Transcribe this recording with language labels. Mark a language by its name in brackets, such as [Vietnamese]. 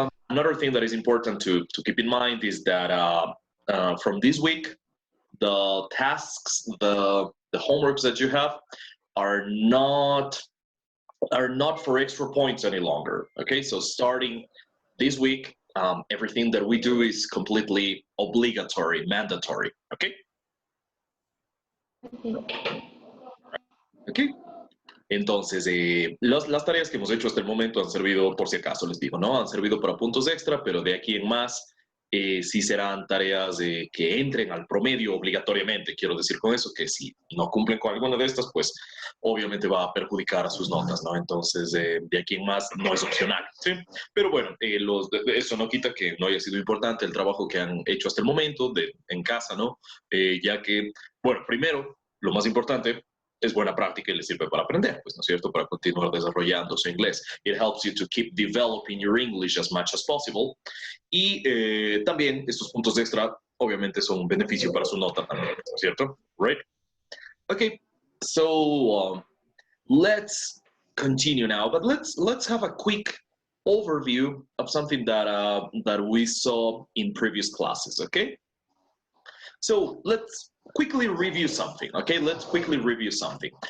[English] Another thing that is important to keep in mind is that from this week, the tasks, the homeworks that you have are not for extra points any longer. Okay, so starting this week, everything that we do is completely obligatory, mandatory. Okay. Okay. [Spanish] Entonces, las tareas que hemos hecho hasta el momento han servido, por si acaso les digo, ¿no? Han servido para puntos extra, pero de aquí en más sí serán tareas que entren al promedio obligatoriamente. Quiero decir con eso que si no cumplen con alguna de estas, pues obviamente va a perjudicar a sus notas, ¿no? Entonces, de aquí en más no es opcional, ¿sí? Pero bueno, eso no quita que no haya sido importante el trabajo que han hecho hasta el momento en casa, ¿no? Ya que, bueno, primero, lo más importante es buena práctica y le sirve para aprender, pues, ¿no es cierto? Para continuar desarrollando su inglés. [English] It helps you to keep developing your English as much as possible. [Spanish] Y también estos puntos extra, obviamente, son un beneficio para su nota también, ¿no es cierto? [English] Right? Okay, so let's continue now, but let's have a quick overview of something that we saw in previous classes, okay? So let's quickly review something, okay? Let's quickly review something.